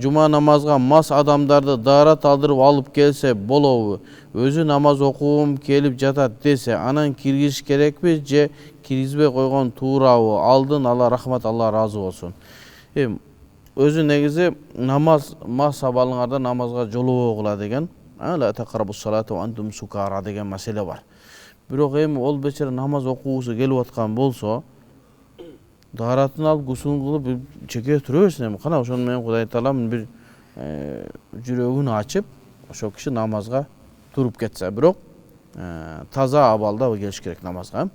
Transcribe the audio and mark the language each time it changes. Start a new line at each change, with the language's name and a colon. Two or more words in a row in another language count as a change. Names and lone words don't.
Kyrgyz: Жума намазга мас адамдарды даарат алдырып алып келсе болобу? Өзү намаз окуум келип жатат десе, анан киргизиш керекпи же киргизбей койгон туурабы? Алдын ала рахмат, Алла разы болсун. Өзү негизи намаз мас абалыңарда намазга жолобогула деген,
Arabic: لا تقربوا الصلاة وأنتم سكارى
Kyrgyz: деген маселе бар. Бирок ол бечара намаз окуусу келип аткан болсо, дааратын алып гусул кылып чеке тура берсин. Кана ошону менен Кудай Таалам бир жүрөгүн ачып, ошол киши намазга туруп кетсе, бирок таза абалда келиш керек намазга.